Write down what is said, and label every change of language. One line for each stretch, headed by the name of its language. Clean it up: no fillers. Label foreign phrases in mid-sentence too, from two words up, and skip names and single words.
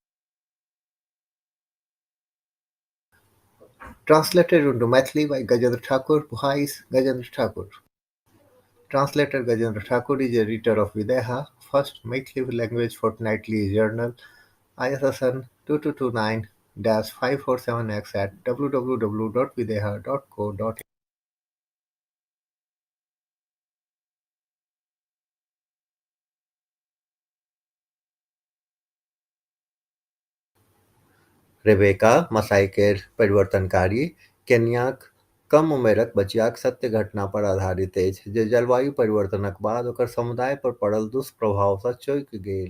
English: Translated into Maithili by Gajendra Thakur, Bhais Gajendra Thakur. Translator Gajendra Thakur is editor of Videha, first Maithili language fortnightly journal ISSN 2229-547X at www.videha.co.in.
Maithili: रेबेका मसाई केर परिवर्तनकारी केन्याक कम उमेरक बचियाक सत्य घटना पर आधारित अछि जे जलवायु परिवर्तनक बाद ओकर समुदाय पर पड़ल दुष्प्रभाव सँ चौंकि गेल।